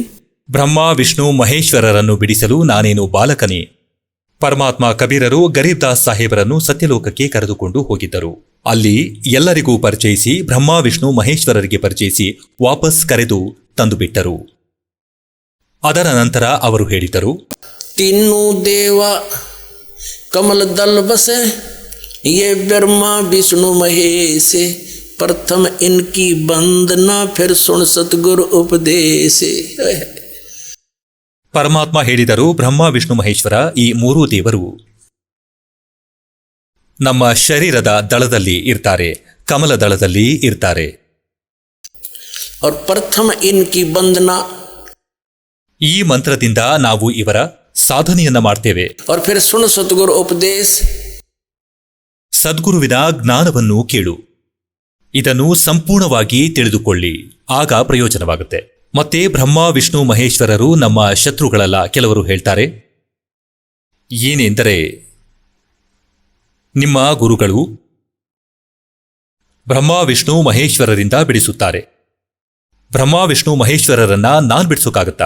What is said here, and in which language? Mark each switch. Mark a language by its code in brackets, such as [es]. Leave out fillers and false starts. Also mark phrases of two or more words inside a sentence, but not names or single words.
[kn] ಬ್ರಹ್ಮ, ವಿಷ್ಣು, ಮಹೇಶ್ವರರನ್ನು ಬಿಡಿಸಲು ನಾನೇನು ಬಾಲಕನೇ? ಪರಮಾತ್ಮ ಕಬೀರರು ಗರೀಬ್ ದಾಸ್ ಸಾಹೇಬರನ್ನು ಸತ್ಯಲೋಕಕ್ಕೆ ಕರೆದುಕೊಂಡು ಹೋಗಿದ್ದರು. ಅಲ್ಲಿ ಎಲ್ಲರಿಗೂ ಪರಿಚಯಿಸಿ, ಬ್ರಹ್ಮ, ವಿಷ್ಣು, ಮಹೇಶ್ವರರಿಗೆ ಪರಿಚಯಿಸಿ ವಾಪಸ್ ಕರೆದು ತಂದುಬಿಟ್ಟರು. ಅದರ ನಂತರ ಅವರು ಹೇಳಿದರು, [hi] तीनों देवा कमल दल बसे, ये ब्रह्मा विष्णु महेश, प्रथम इनकी वंदना फिर सुन सतगुरु उपदेश. [kn] ಪರಮಾತ್ಮ ಹೇಳಿದರು, ಬ್ರಹ್ಮ ವಿಷ್ಣು ಮಹೇಶ್ವರ ಈ ಮೂರೂ ದೇವರು ನಮ್ಮ ಶರೀರದ ದಳದಲ್ಲಿ ಇರ್ತಾರೆ, ಕಮಲ ದಳದಲ್ಲಿ ಇರ್ತಾರೆ. [hi] और प्रथम इनकी वंदना, [kn] ಈ ಮಂತ್ರದಿಂದ ನಾವು ಇವರ ಸಾಧನೆಯನ್ನ ಮಾಡ್ತೇವೆ. [hi] और फिर सुन सतगुरु उपदेश, [kn] ಸದ್ಗುರುವಿನ ಜ್ಞಾನವನ್ನು ಕೇಳು, ಇದನ್ನು ಸಂಪೂರ್ಣವಾಗಿ ತಿಳಿದುಕೊಳ್ಳಿ, ಆಗ ಪ್ರಯೋಜನವಾಗುತ್ತೆ. ಮತ್ತೆ ಬ್ರಹ್ಮ ವಿಷ್ಣು ಮಹೇಶ್ವರರು ನಮ್ಮ ಶತ್ರುಗಳಲ್ಲ. ಕೆಲವರು ಹೇಳ್ತಾರೆ ಏನೆಂದರೆ, ನಿಮ್ಮ ಗುರುಗಳು ಬ್ರಹ್ಮ ವಿಷ್ಣು ಮಹೇಶ್ವರರಿಂದ ಬಿಡಿಸುತ್ತಾರೆ, ಬ್ರಹ್ಮ ವಿಷ್ಣು ಮಹೇಶ್ವರರನ್ನ ನಾನ್ ಬಿಡಿಸೋಕ್ಕಾಗತ್ತಾ?